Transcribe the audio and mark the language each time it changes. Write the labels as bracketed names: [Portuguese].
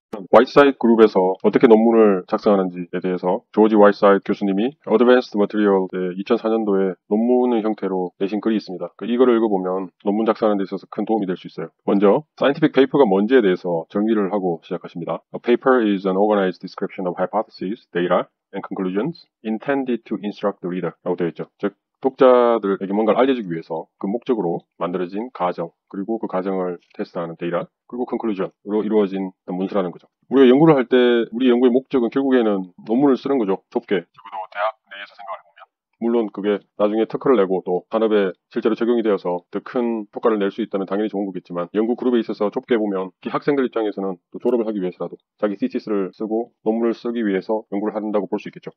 [Korean] 와이트사이드 그룹에서 어떻게 논문을 작성하는지에 대해서 조지 와이트사이드 교수님이 Advanced Material의 2004년도에 논문의 형태로 내신 글이 있습니다. 이거를 읽어보면 논문 작성하는 데 있어서 큰 도움이 될 수 있어요. 먼저 scientific paper가 뭔지에 대해서 정리를 하고 시작하십니다. [English] A paper is an organized description of hypotheses, data, and conclusions intended to instruct the reader [Korean] 라고 되어 있죠. 즉 독자들에게 뭔가를 알려주기 위해서 그 목적으로 만들어진 가정, 그리고 그 가정을 테스트하는 데이터, 그리고 컨클루전으로 이루어진 문서라는 거죠. 우리가 연구를 할 때 우리 연구의 목적은 결국에는 논문을 쓰는 거죠. 좁게. 적어도 대학 내에서 생각을 해보면. 물론 그게 나중에 특허를 내고 또 산업에 실제로 적용이 되어서 더 큰 효과를 낼 수 있다면 당연히 좋은 거겠지만 연구 그룹에 있어서 좁게 보면 이 학생들 입장에서는 또 졸업을 하기 위해서라도 자기 시티스를 쓰고 논문을 쓰기 위해서 연구를 한다고 볼 수 있겠죠.